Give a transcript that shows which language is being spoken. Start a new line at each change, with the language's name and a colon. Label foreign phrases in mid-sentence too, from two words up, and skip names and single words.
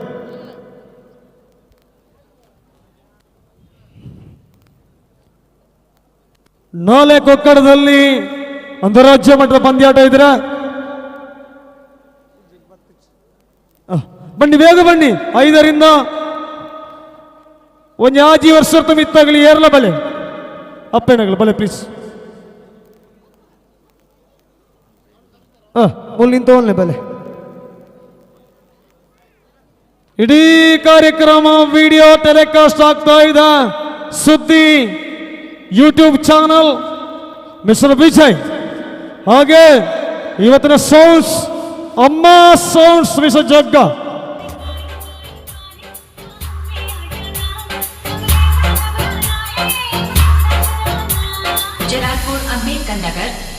Kannada: ನಾಳೆ ಕೊಕ್ಕಡದಲ್ಲಿ ಅಂತಾರಾಜ್ಯ ಮಟ್ಟದ ಪಂದ್ಯಾಟ ಇದ್ರ ಬನ್ನಿ ಬೇಗ ಬನ್ನಿ.
Tulu: 5ರಿಂದ ಒಂದು ಆಜಿ ವರ್ಷ ಮಿತ್ತಾಗಲಿ ಏರ್ಲ ಬಲೆ ಅಪ್ಪೇನಾಗಲಿ ಬಲೆ ಪ್ಲೀಸ್. ನಿಂತವನ್ನೇ ಬಲೆ.
Kannada: ಇಡೀ ಕಾರ್ಯಕ್ರಮ
English: video telecast
Kannada: ಆಗ್ತಾ ಇದೆ. ಸುದ್ದಿ ಯೂಟ್ಯೂಬ್ ಚಾನಲ್ ಮಿಸ್ಟರ್ ವಿಜಯ್, ಹಾಗೆ ಇವತ್ತಿನ ಸೌಂಡ್ಸ್ ಅಮ್ಮ ಸೌಂಡ್ಸ್ ಮಿಸ್ಟರ್ ಜಗ್ಗ. ಅಂಬೇಡ್ಕರ್ ನಗರ್.